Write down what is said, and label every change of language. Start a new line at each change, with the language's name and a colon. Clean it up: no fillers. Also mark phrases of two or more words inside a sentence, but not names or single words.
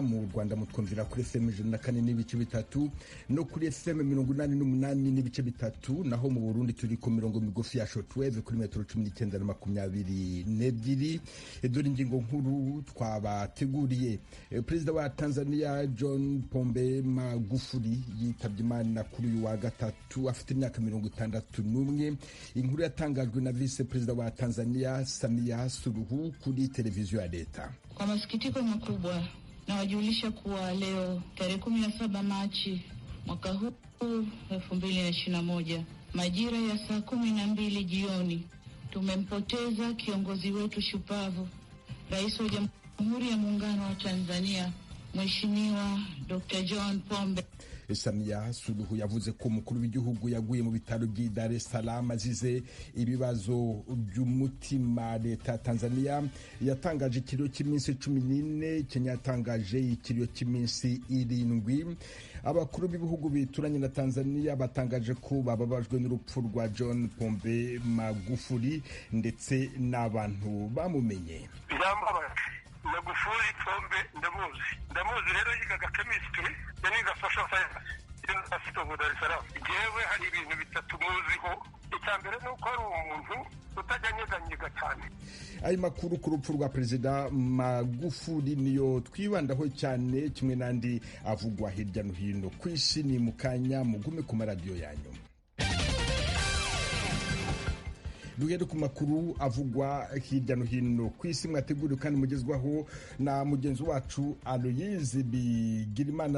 Kinyarwanda: Mu Rwanda mutwumvira kuri FM 104 n'ibice bitatu no kuri FM 88 n'ibice bitatu, naho mu Burundi turi ku mirongo migufi ya shortwave kuri metero 19 na 22. Dore ingingo nkuru twabateguriye. Perezida wa Tanzania John Pombe Magufuli yitabye Imana kuri uyu wa gatatu afite imyaka 61. Inkuru yatangajwe na Vice Perezida wa Tanzania Samia Suluhu kuri televiziyo ya leta.
Swahili: Kwa masikitiko makubwa nawajulisha kuwa leo tarehe 17 Machi mwaka huu 2021 majira ya saa 12 jioni tumempoteza kiongozi wetu shupavu, Rais wa Jamhuri ya Muungano wa Tanzania, Mheshimiwa Dr. John Pombe.
Kinyarwanda: Samia Suluhu yavuze ko umukuru w'igihugu yaguye mu bitaro by'i Dar es Salaam azize ibibazo by'umutima. Leta ya Tanzania yatangaje ikiriyo cy'iminsi 14, Kenya yatangaje ikiriyo cy'iminsi 7. Abakuru b'ibihugu bituranye na Tanzania batangaje ko bababajwe n'urupfu rwa John Pombe Magufuli ndetse n'abantu bamumenye.
Rundi: Magufuli Pombe ndamuzi rero yigaga chemistry yaniga
English: social science
Rundi: University of Dar es Salaam. Jewe hari ibintu bitatu muziho. Icyambere nuko ari umuntu utajanyeganyega cyane.
Kinyarwanda: Ayo makuru ku rupfu rwa Perezida Magufuli niyo twibandaho cyane, kimwe n'andi avugwa hirya no hino ku isi. Ni mukanya mugume ku maradiyo yanyu. Duhere ku makuru avugwa hirya no hino ku isi, mwateguriwe kandi mugezwaho na mugenzi wacu Aloyize Bigirimana.